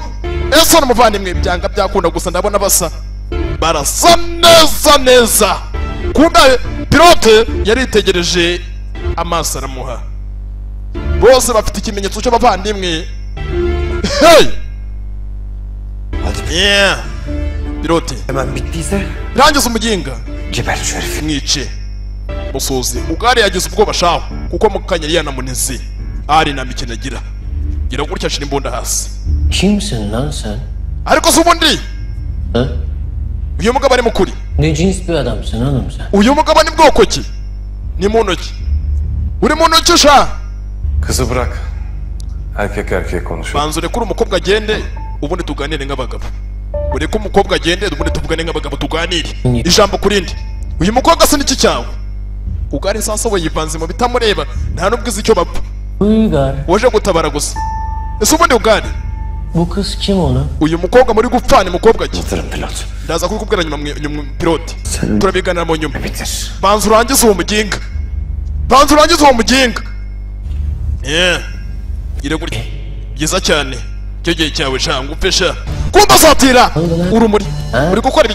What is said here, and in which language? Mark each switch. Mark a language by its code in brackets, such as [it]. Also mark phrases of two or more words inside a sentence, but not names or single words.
[rw] Ese n'umuvandimwe, byanga byakunda gusa ndabona basa barasa neza neza. Kunda pilote yaritegereje, amaso aramuha, bose bafite ikimenyetso cy'abavandimwe. Pilote [tr] Hemen bittiyse [rw] rangiza umuginga, [tr] geber şu herifi. [rw] mwice musozi. Ugari yagize ubwoba shaho kuko mukanya yari yanamuneze. Ari nta mikino agira, gira gutya ashira imbunda hasi. [tr] Kimsin lan sen? [rw] Ariko se ubundi Ha? uyu mugabo ari mukuri? [tr] Ne cins bir adamsın oğlum sen? [rw] Uyu mugabo ni bwoko ki? Ni mu ntoki, uri mu ntoki sha. [tr] Kızı bırak. Erkek erkeğe konuşalım. [rw] Banza urekure umukobwa agende, ubundi tuganire nk'abagabo. Ureke umukobwa agende, ubundi tuvugane nk'abagabo, tuganire ijambo kurindi. Uyu mukobwa se niki cyawe? Ugari sasa we yivanze mu bitamureba, nta nubwo izi icyo bapfa, Uygar. waje gutabara gusa. Ese ubundi Ugari [tr] Bu kız kim oğlum? [rw] uyu mukobwa muri gupfana umukobwa ki? [tr] Yatırım pilot. [rw] Ndaza kubikubwira nyuma pilote, turabiganira mu nyuma. Bitir. Banza urangize uwo muginga, banza urangize uwo muginga. Gira gutya byiza cyane, icyo gihe cyawe sha ngupfe sha. Kumba satira urumuri, uri gukora ibiki?